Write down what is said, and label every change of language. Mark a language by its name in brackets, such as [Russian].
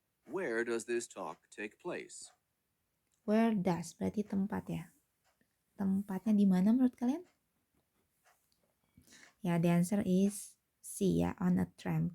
[English] Where does this talk take place? Where does [Indonesian] berarti tempat ya. Tempatnya di mana menurut kalian? [English] Ya, the answer is C ya, on a tram.